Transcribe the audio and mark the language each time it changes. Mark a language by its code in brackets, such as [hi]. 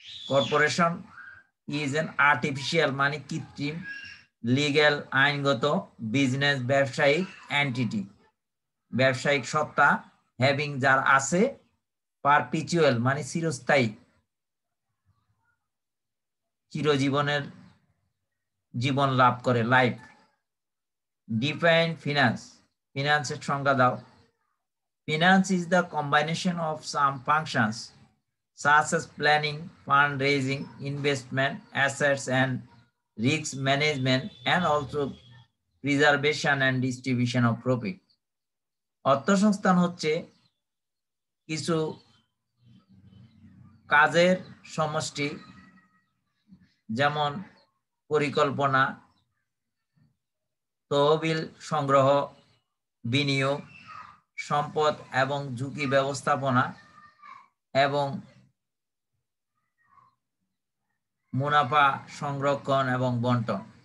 [en] corporation is an artificial [bn] মানে কৃত্রিম, legal আইনগত, বিজনেস ব্যবসায়িক এন্টিটি ব্যবসায়িক সত্তা, হ্যাভিং যার আছে, পারপিচুয়াল মানে চিরস্থায়ী, চিরজীবনের জীবন লাভ করে, লাইফ। [en] Define finance. [bn] ফিনান্সের সংজ্ঞা দাও। [en] Finance is the combination of some functions such as planning, fundraising, investment, assets and risk management, and also preservation and distribution of profit. [bn] অর্থসংস্থান হচ্ছে কিছু কাজের সমষ্টি, যেমন পরিকল্পনা, তহবিল সংগ্রহ, বিনিয়োগ, সম্পদ এবং ঝুঁকি ব্যবস্থাপনা এবং মুনাফা সংরক্ষণ এবং বন্টন।